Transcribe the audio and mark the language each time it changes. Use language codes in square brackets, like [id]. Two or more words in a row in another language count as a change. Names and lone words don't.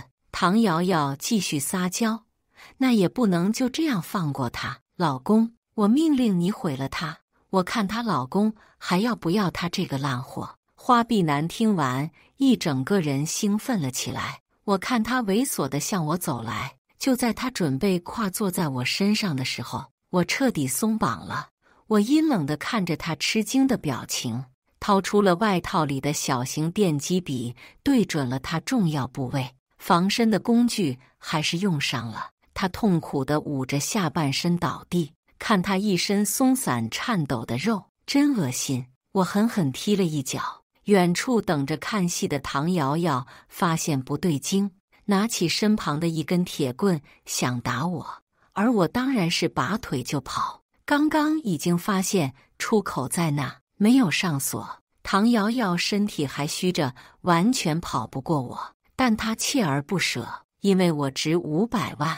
[zh] 唐瑤瑤繼續撒嬌：“那也不能就這樣放過他，老公，我命令你毀了他，我看她老公還要不要他這個爛貨。” 花臂男聽完，一整個人興奮了起來。我看他猥瑣地向我走來，就在他準備跨坐在我身上的時候，我徹底鬆綁了。我陰冷地看着他吃驚的表情，掏出了外套裡的小型電擊筆，對準了他重要部位。防身的工具還是用上了。他痛苦地捂着下半身倒地，看他一身鬆散顫抖的肉，真惡心。我狠狠踢了一腳。遠處等着看戲的唐瑤瑤發現不對勁，拿起身旁的一根鐵棍想打我，而我當然是拔腿就跑。剛剛已經發現出口在那，沒有上鎖。唐瑤瑤身體還虛着，完全跑不過我，但她鍥而不捨，因為我值500萬。